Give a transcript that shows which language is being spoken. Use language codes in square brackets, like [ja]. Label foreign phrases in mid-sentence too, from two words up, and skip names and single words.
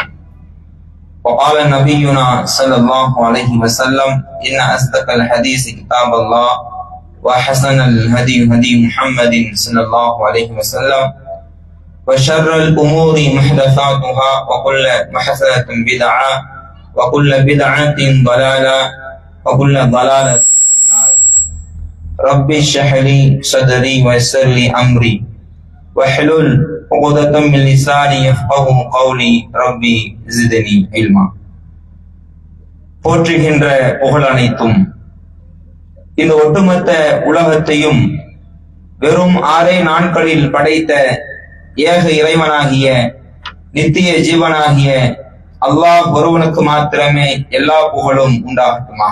[ar] وقال نبينا صلى الله عليه وسلم: إن أصدق الحديث كتاب الله وأحسن الهدي هدي محمد صلى الله عليه وسلم وشر الأمور محدثاتها وكل محدثة بدعة وكل بدعة ضلالة وكل ضلالة. ربي اشرح لي صدري ويسر لي امري واحلل عقدة من لساني يفقهوا قولي ربي زدني علما. [ta] போற்றுகின்ற புகழ் அனைத்தும் இந்த ஒட்டுமொத்த உலகத்தையும் வெறும் 6 நாட்களில் படைத்த ஏக இறைவனாகிய நித்திய ஜீவனாகிய அல்லாஹ் ஒருவனுக்கு மாத்திரமே எல்லா புகழும் உண்டாகட்டுமாக.